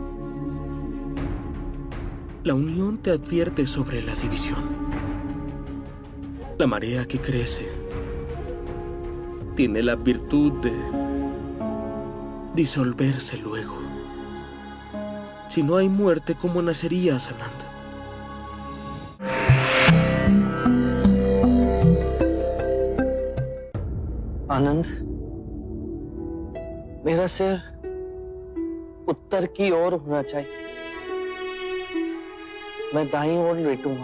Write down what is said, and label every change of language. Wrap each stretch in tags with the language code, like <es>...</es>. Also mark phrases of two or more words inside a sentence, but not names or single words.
<es>La unión te advierte sobre la división. La marea que crece tiene la virtud de disolverse luego. Si no hay muerte, ¿cómo nacerías, Ananda?</es> <hi>आनंद, मेरा सिर उत्तर की ओर होना चाहिए। मैं दाईं ओर लेटूंगा।</hi>